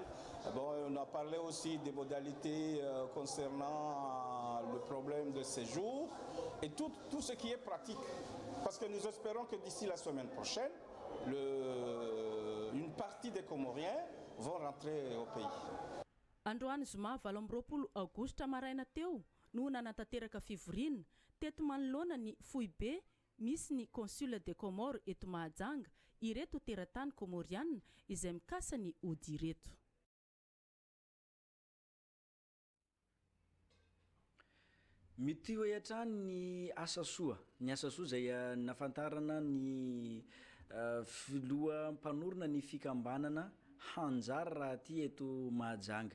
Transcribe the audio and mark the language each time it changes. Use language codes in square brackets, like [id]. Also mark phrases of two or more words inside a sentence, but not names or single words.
[fr] Bon, on a parlé aussi des modalités concernant le problème de séjour et tout ce qui est pratique. Parce que nous espérons que d'ici la semaine prochaine, une partie des Comoriens vont rentrer au pays. [mg] Androany zoma 20 aogositra maraina teo no nanantanteraka fivoriana teto manoloana ny Foibe misy ny [fr] consul de Comore [mg] eto Mahajanga ireto teratany komoriana izay mikasa ny ody ireto. Mity hoe hatrany ny asa soa zay nafantarana ny filoha mpanorona ny fikambanana hanjara raha ty eto Mahajanga.